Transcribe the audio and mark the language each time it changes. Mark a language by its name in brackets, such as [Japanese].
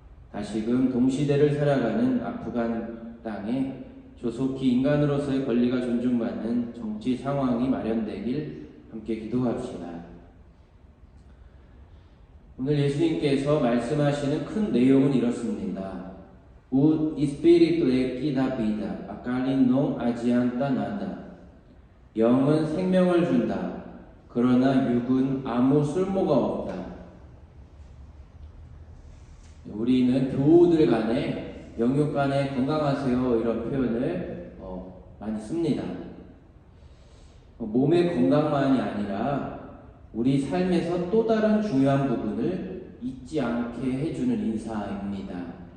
[Korean] 다시금 동시대를 살아가는 아프간 땅에 조속히 인간으로서의 권리가 존중받는 정치 상황이 마련되길 함께 기도합시다. 오늘 예수님께서 말씀하시는 큰 내용은 이렇습니다. [Portuguese] O Espírito é que dá vida, a carne não adianta nada. [Korean] 영은 생명을 준다. 그러나 육은 아무 쓸모가 없다. 우리는 교우들 간에 영육 간에 건강하세요 이런 표현을 많이 씁니다. 몸의 건강만이 아니라 우리 삶에서 또 다른 중요한 부분을 잊지 않게 해주는 인사입니다.